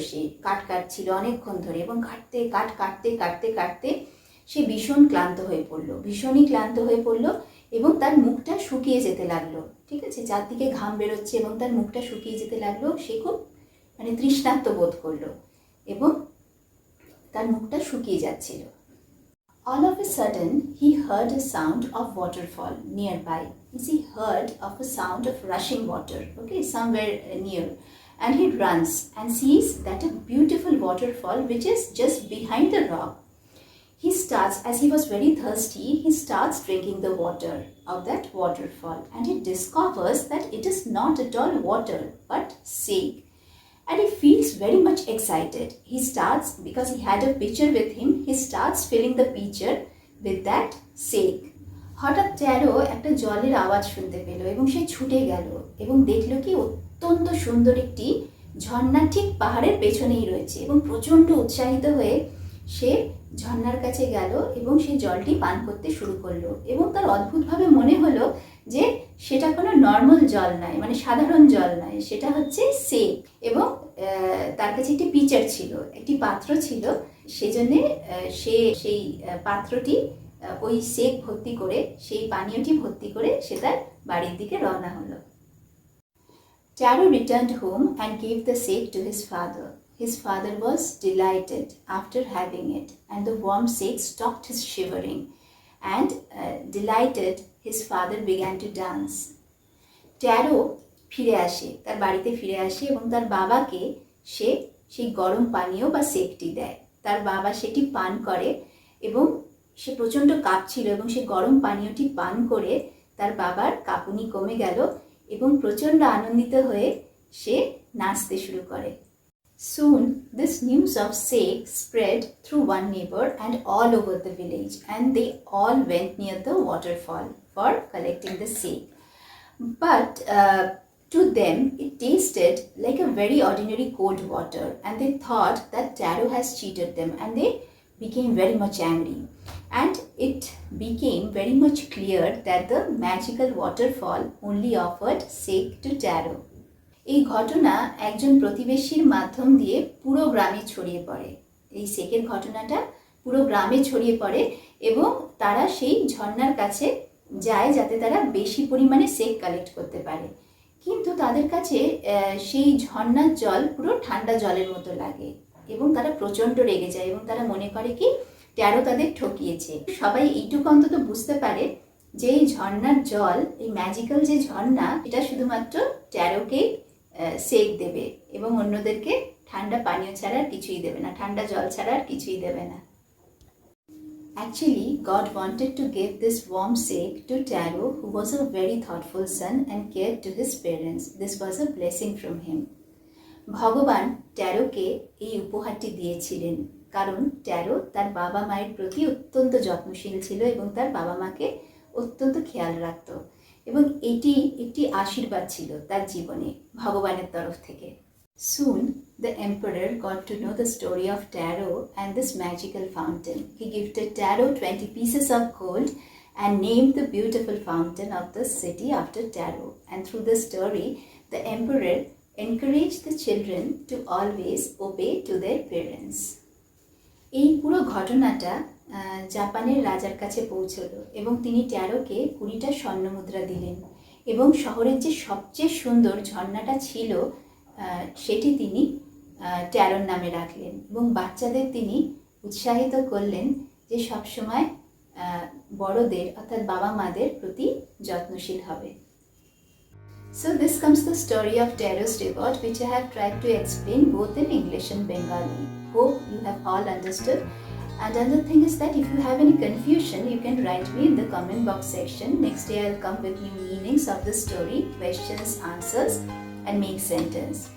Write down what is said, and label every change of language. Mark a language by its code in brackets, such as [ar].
[bn] সে কাঠ কাটছিল অনেকক্ষণ ধরে এবং কাঠ কাটতে সে ভীষণই ক্লান্ত হয়ে পড়লো এবং তার মুখটা শুকিয়ে যেতে লাগলো। ঠিক আছে, চারদিকে ঘাম বেরোচ্ছে এবং তার মুখটা শুকিয়ে যেতে লাগলো। সে খুব তৃষ্ণার্ত বোধ করলো এবং তার মুখটা শুকিয়ে যাচ্ছিল। [en] All of a sudden, he heard a sound of waterfall nearby. He heard of a sound of rushing water, okay, somewhere near. And he runs and sees that a beautiful waterfall which is just behind the rock. He starts, as he was very thirsty, he starts drinking the water of that waterfall, and he discovers that it is not at all water but sake. And he feels very much excited. He starts, because he had a pitcher with him, he starts filling the pitcher with that sake. [bn] হঠাৎ taro একটা জলের আওয়াজ শুনতে পেল এবং সে ছুটে গেল এবং দেখলো কি অত্যন্ত সুন্দর একটি ঝর্ণা ঠিক পাহাড়ের পেছনেই রয়েছে, এবং প্রচণ্ড উৎসাহিত হয়ে সে ঝর্ণার কাছে গেল এবং সে জলটি পান করতে শুরু করলো। এবং তার অদ্ভুতভাবে মনে হলো যে সেটা কোনো নর্মাল জল নয়, মানে সাধারণ জল নয়, সেটা হচ্ছে সেক। এবং তার কাছে একটি পিচার ছিল, একটি পাত্র ছিল, সেজন্যে সে সেই পাত্রটি ওই সেক ভর্তি করে, সেই পানীয়টি ভর্তি করে সে তার বাড়ির দিকে রওনা হলো। [en] Taro returned home and gave the sake to his father. His father was delighted after having it, and the warm sake stopped his shivering, and delighted his father began to dance. [bn] Taro ফিরে আসে, তার বাড়িতে ফিরে আসে এবং তার বাবাকে সে সেই গরম পানীয় বা সেকটি দেয়। তার বাবা সেটি পান করে এবং সে প্রচণ্ড কাঁপছিল এবং সে গরম পানীয়টি পান করে তার বাবার কাঁপুনি কমে গেল এবং প্রচণ্ড আনন্দিত হয়ে সে নাচতে শুরু করে। [en] Soon this news of sake spread through one neighbor and all over the village, and they all went near the waterfall for collecting the sake. But to them it tasted like a very ordinary cold water, and they thought that Taro has cheated them, and they became very much angry. And it became very much clear that the magical waterfall only offered sake to Taro. [bn] এই ঘটনা একজন প্রতিবেশীর মাধ্যম দিয়ে পুরো গ্রামে ছড়িয়ে পড়ে। এই সেকের ঘটনাটা পুরো গ্রামে ছড়িয়ে পড়ে এবং তারা সেই ঝর্ণার কাছে যায় যাতে তারা বেশি পরিমাণে সেক কালেক্ট করতে পারে। কিন্তু তাদের কাছে সেই ঝর্ণার জল পুরো ঠান্ডা জলের মতো লাগে এবং তারা প্রচণ্ড রেগে যায় এবং তারা মনে করে কি ট্যারো তাদের ঠকিয়েছে। সবাই এইটুকু অন্তত বুঝতে পারে যে এই ঝর্ণার জল, এই ম্যাজিক্যাল যে ঝর্ণা, এটা শুধুমাত্র ট্যারোকে সেক দেবে এবং অন্যদেরকে ঠান্ডা পানীয় ছাড়া আর কিছুই দেবে না, ঠান্ডা জল ছাড়া আর কিছুই দেবে না। [en] Actually, God wanted to give this warm sake to Taro, who was a very thoughtful son and cared to his parents. This was a blessing from him. [bn] ভগবান ট্যারোকে এই উপহারটি দিয়েছিলেন কারণ ট্যারো তার বাবা মায়ের প্রতি অত্যন্ত যত্নশীল ছিল এবং তার বাবা মাকে অত্যন্ত খেয়াল রাখত এবং এটি একটি আশীর্বাদ ছিল তার জীবনে ভগবানের তরফ থেকে। [en] Soon, the emperor got to know the story of Taro and this magical fountain. He gifted Taro 20 pieces of gold and named the beautiful fountain of the city after Taro. And through the story, the emperor encouraged the children to always obey to their parents. [bn] এই পুরো ঘটনাটা জাপানের রাজার কাছে পৌঁছলো এবং তিনি ট্যারোকে 20টা স্বর্ণমুদ্রা দিলেন এবং শহরের যে সবচেয়ে সুন্দর ঝর্ণাটা ছিল সেটি তিনি ট্যারোর নামে রাখলেন এবং বাচ্চাদের তিনি উৎসাহিত করলেন যে সবসময় বড়দের অর্থাৎ বাবা মাদের প্রতি যত্নশীল হবে। [en] So this comes the story of Taro's reward, which I have tried to explain both in English and Bengali. Hope you have all understood. And another thing is that if you have any confusion, you can write me in the comment box section. Next day I'll come with new meanings of the story, questions, answers, and make sentence.